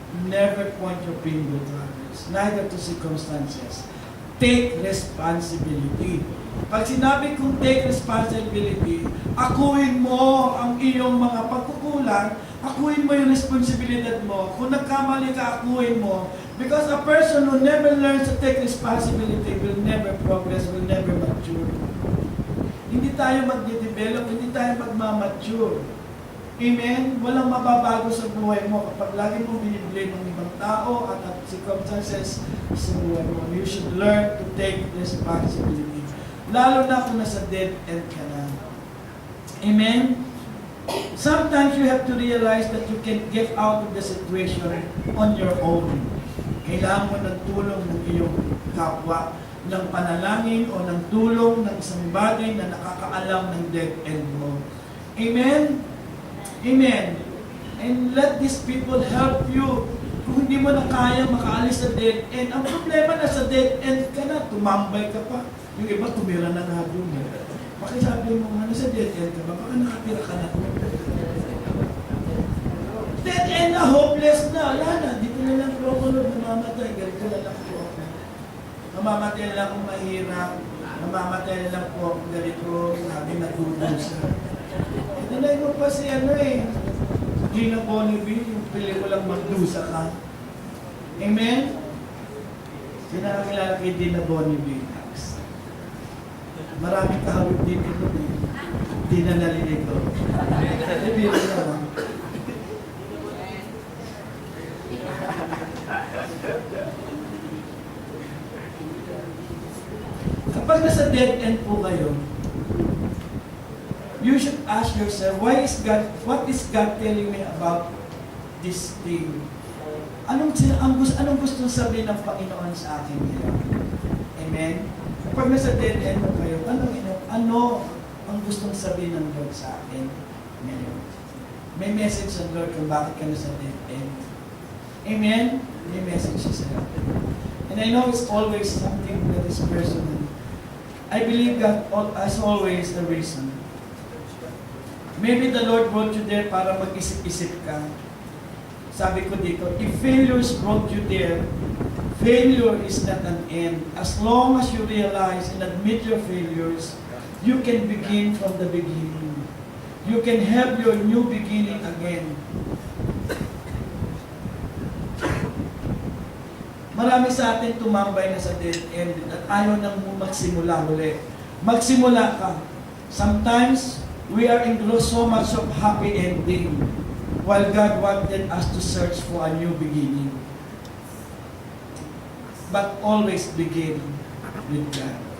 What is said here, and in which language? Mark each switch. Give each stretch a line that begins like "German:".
English: Never point your finger to others, neither to circumstances. Take responsibility.
Filipino: Pag sinabi kong
English: take responsibility,
Filipino: akuin mo ang iyong mga pagkukulang, akuin mo yung responsibilidad mo. Kung nagkamali ka, akuin mo.
English: Because a person who never learns to take responsibility will never progress, will never mature.
Filipino: Hindi tayo mag-develop, hindi tayo mag-mature. Amen? Walang mababago sa buhay mo kapag lagi mo biniblame ng ibang tao at circumstances sa buhay mo.
English: You should learn to take responsibility.
Filipino: Lalo na kung nasa dead end ka na.
English: Amen? Sometimes you have to realize that you can get out of the situation on your own.
Filipino: Kailangan mo ng tulong ng iyong kapwa, ng panalangin o ng tulong ng isang bagay na nakakaalam ng dead end mo. Amen? Amen.
English: And let these people help you.
Filipino: Kung hindi mo na kaya makaalis sa dead end, ang problema na sa dead end ka na, tumambay ka pa. Yung iba tumira na nga doon. Bakit sabi mo, sa dead end ka ba? Baka nakatira ka na. Dead end na, hopeless na. Wala na, dito na lang po ako namamatay. Ganito na lang po ako. Mamamatay na lang kung mahirap. Mamamatay na lang po ako ganito. Sabi na dudusa. Tinay mo pa si Gina Bonneville, yung pelikulang Magdusa Ka. Amen? Sinakakilala kay Gina Bonneville. Maraming kahawig dito nun eh. Hindi na nalilito. Hindi na naman. Kapag nasa dead end po kayo,
English: you should ask yourself, what is God telling me about this thing?
Filipino: Anong gusto sabihin ng Panginoon sa akin ngayon? Amen? Kapag nasa dead end mo kayo, ano ang gustong sabihin ng Lord sa akin ngayon? May message ng Lord kung bakit ka nasa dead end. Amen? May message siya sa'yo.
English: And I know it's always something that is personal. I believe God as always the reason. Maybe the Lord brought you there
Filipino: para mag-isip-isip ka. Sabi ko dito,
English: if failures brought you there, failure is not an end. As long as you realize and admit your failures, you can begin from the beginning. You can have your new beginning again.
Filipino: Marami sa atin tumambay na sa dead end at ayaw nang magsimula muli. Magsimula ka.
English: Sometimes, we are engrossed so much of happy ending while God wanted us to search for a new beginning. But always begin with God.